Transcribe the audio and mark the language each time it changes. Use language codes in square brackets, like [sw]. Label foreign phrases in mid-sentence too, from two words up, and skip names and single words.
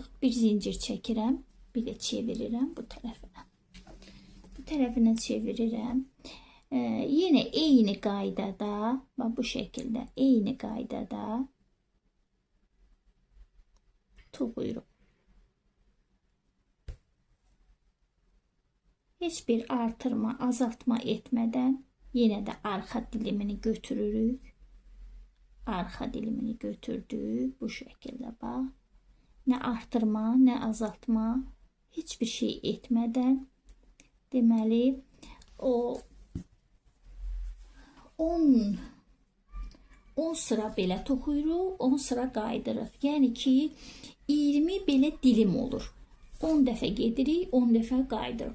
[az] Bir zincir çəkirəm, bir də çevirirəm bu tərəfinə. Bu tərəfinə çevirirəm. Yine eyni qaydada, bu şekilde eyni qaydada toxuyuruq. [tr] Heç bir artırma, azaltma etmeden yine de arka dilimini götürürük. Arka dilimini götürdük. Bu şekilde bak. Ne artırma, ne azaltma, hiçbir şey etmeden [az] deməli o 10 sıra belə toxuyuruq, 10 sıra qaydırıq. Yəni ki 20 belə dilim olur. 10 dəfə gedirik, 10 dəfə qaydırıq.